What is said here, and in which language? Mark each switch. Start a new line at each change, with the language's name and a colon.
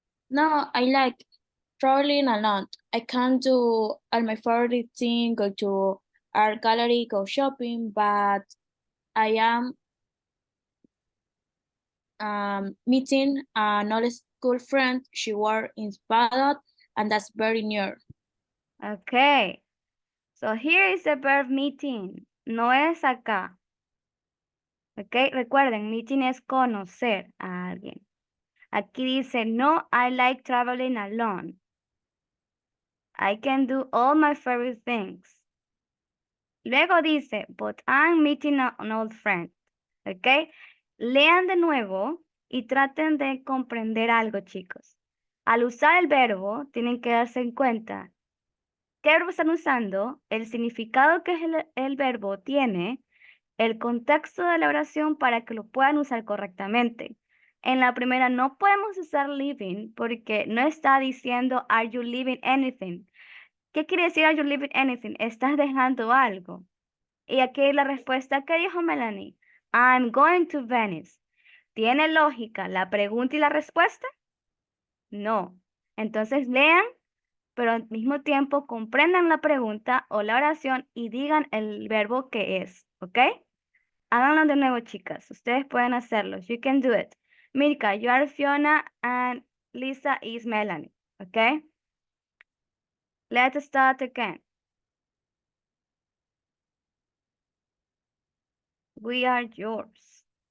English: No, I like traveling a lot. I can do all my favorite thing, go to art gallery, go shopping, but I am meeting an old school friend. She works in Spadot, and that's very near. Okay. So here is the verb meeting.
Spanish: No es acá. Ok, recuerden, meeting es conocer a alguien. Aquí dice,
English: no, I like traveling alone. I can do all my favorite things.
Spanish: Luego dice,
English: but I'm meeting an old friend. ¿Ok?
Spanish: Lean de nuevo y traten de comprender algo, chicos. Al usar el verbo, tienen que darse en cuenta qué verbo están usando, el significado que el verbo tiene, el contexto de la oración para que lo puedan usar correctamente. En la primera no podemos usar living porque no está diciendo
English: are you leaving anything.
Spanish: ¿Qué quiere decir
English: are you leaving anything?
Spanish: Estás dejando algo. Y aquí la respuesta que dijo Melanie.
English: I'm going to Venice.
Spanish: ¿Tiene lógica la pregunta y la respuesta? No. Entonces lean, pero al mismo tiempo comprendan la pregunta o la oración y digan el verbo que es. ¿Ok? Háganlo de nuevo, chicas. Ustedes pueden hacerlo.
English: You can do it. Mirka, you are Fiona and Lisa is Melanie. ¿Ok? Let's start again. We are yours.